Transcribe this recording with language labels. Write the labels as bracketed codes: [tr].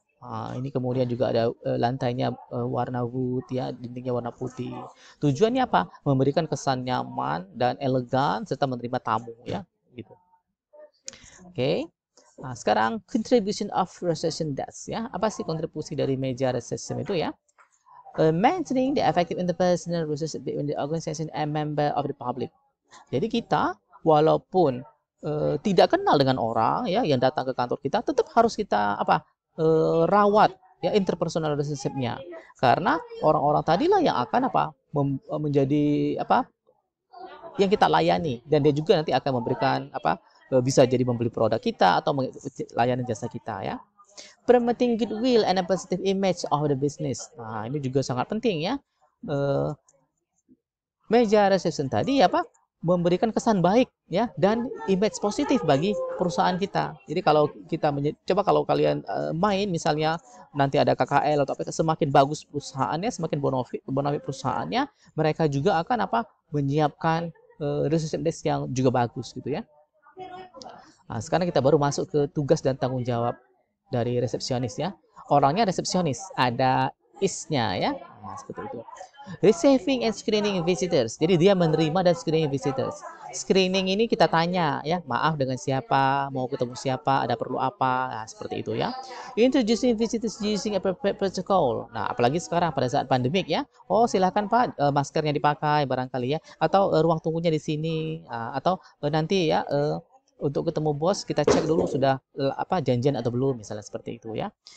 [id] Ini kemudian juga ada lantainya warna wood ya, dindingnya warna putih. Tujuannya apa? Memberikan kesan nyaman dan elegan serta menerima tamu ya, gitu. Oke. Nah, sekarang [en] contribution of reception desk ya. [id] Apa sih kontribusi dari meja reception itu ya? [en] Maintaining the effective interpersonal relationship between the organization and member of the public. [id] Jadi kita walaupun tidak kenal dengan orang ya yang datang ke kantor kita, tetap harus kita rawat ya interpersonal relationship-nya. Karena orang-orang tadilah yang akan menjadi yang kita layani, dan dia juga nanti akan memberikan bisa jadi membeli produk kita atau layanan jasa kita ya. [en] Promoting goodwill and a positive image of the business. [id] Nah, ini juga sangat penting ya. Meja reception tadi memberikan kesan baik ya dan image positif bagi perusahaan kita. Jadi kalau kita coba kalau kalian main misalnya nanti ada KKL atau semakin bagus perusahaannya, semakin bonafit perusahaannya, mereka juga akan menyiapkan reception desk yang juga bagus gitu ya. Nah, sekarang kita baru masuk ke tugas dan tanggung jawab dari resepsionis ya. Orangnya resepsionis, ada is-nya ya. Nah, seperti itu. [en] Receiving and screening visitors. [id] Jadi dia menerima dan [en] screening visitors. [id] Screening ini kita tanya ya, maaf dengan siapa, mau ketemu siapa, ada perlu apa, nah, seperti itu ya. [en] Introducing visitors using appropriate protocol. [id] Nah, apalagi sekarang pada saat pandemik ya. Oh, silakan Pak, maskernya dipakai barangkali ya, atau ruang tunggunya di sini, atau nanti ya untuk ketemu bos kita cek dulu sudah janjian atau belum, misalnya seperti itu ya.